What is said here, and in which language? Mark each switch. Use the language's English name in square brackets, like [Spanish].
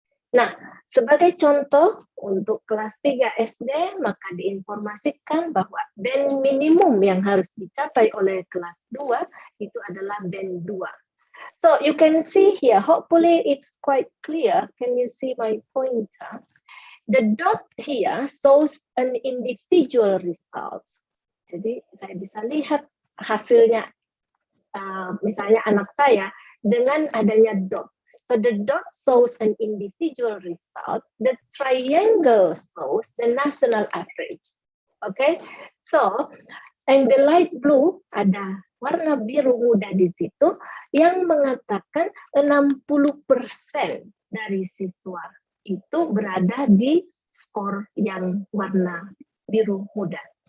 [Indonesian] Nah, sebagai contoh untuk kelas 3 SD, maka diinformasikan bahwa band minimum yang harus dicapai oleh kelas 2 itu adalah band 2. [English] So you can see here, hopefully it's quite clear. Can you see my pointer? The dot here shows an individual results. [Indonesian] Jadi saya bisa lihat hasilnya, misalnya anak saya dengan adanya dot. [English] So the dot shows an individual result. The triangle shows the national average. Okay, so and the light blue, [Indonesian] ada warna biru muda di situ yang mengatakan 60% dari siswa itu berada di skor yang warna biru muda.